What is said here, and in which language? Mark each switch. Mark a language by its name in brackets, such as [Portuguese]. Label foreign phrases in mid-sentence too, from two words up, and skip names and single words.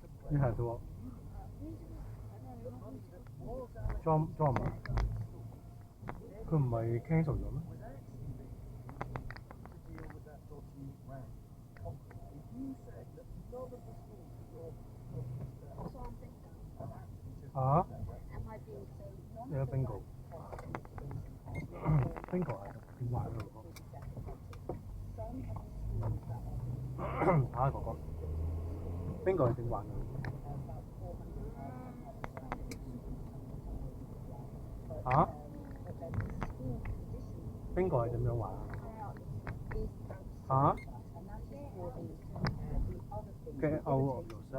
[English] You had what? [Cantonese] drama 佢唔係 cancel 咗咩？啊？有 bingo 係電話嗰個。睇下哥哥 bingo 係電話嘅。啊 bingo 係點樣玩啊？ [English] Get it out of yourself?